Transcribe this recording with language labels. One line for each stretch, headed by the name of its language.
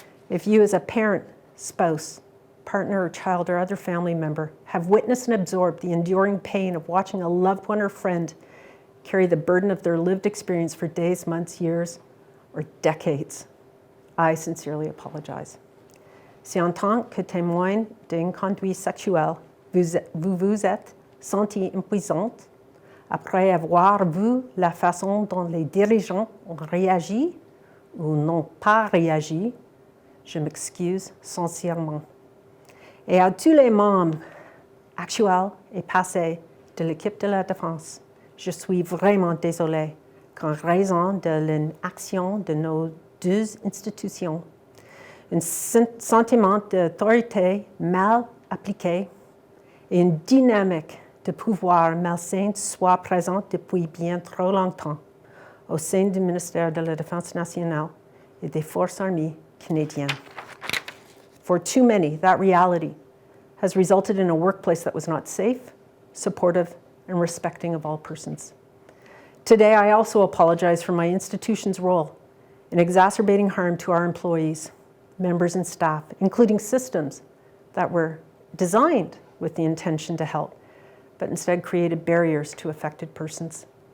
English: If you as a parent, spouse, partner, or child, or other family member have witnessed and absorbed the enduring pain of watching a loved one or friend carry the burden of their lived experience for days, months, years, or decades, I sincerely apologize.
French: Si en tant que témoin d'une conduite sexuelle, vous vous êtes senti impuissante après avoir vu la façon dont les dirigeants ont réagi ou n'ont pas réagi, je m'excuse sincèrement. Et à tous les membres actuels et passés de l'équipe de la défense, je suis vraiment désolée qu'en raison de l'inaction de nos deux institutions, un sentiment d'autorité mal appliqué et une dynamique de pouvoir malsain soit présente depuis bien trop longtemps au sein du ministère de la Défense nationale et des Forces armées canadiennes.
English: For too many, that reality has resulted in a workplace that was not safe, supportive, and respecting of all persons. Today, I also apologize for my institution's role in exacerbating harm to our employees, members, and staff, including systems that were designed with the intention to help, but instead created barriers to affected persons.